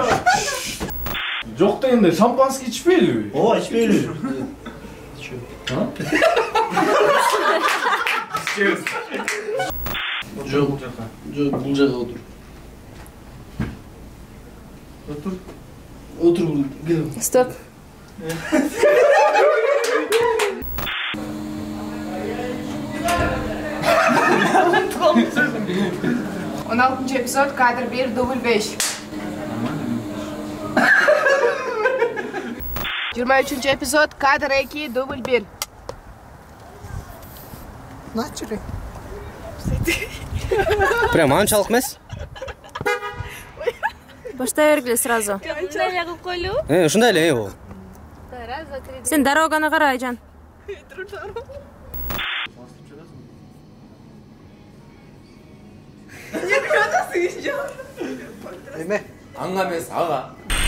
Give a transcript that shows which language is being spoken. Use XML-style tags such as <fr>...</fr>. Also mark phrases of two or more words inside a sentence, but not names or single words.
<ky>Жок дегенде шампанский ичпейлиби? Ооба, ичпейли. Жок, бул жака отур. Отур, кел.</ky> <ru>Стоп. 16 эпизод, кадр 1, дубль 5. 23 эпизод, кадр 2, дубль 1. Начали.</ru> <ky>Прям анчалык эмес. Баштай бергиле сразу. Мындай эле кылып койлу. Ушундай эле бул.</ky> <ru>Раз, два, три.</ru> <ky>Сен дороганы кара, Айжан. Эме? Аңга эмес, ага.</ky>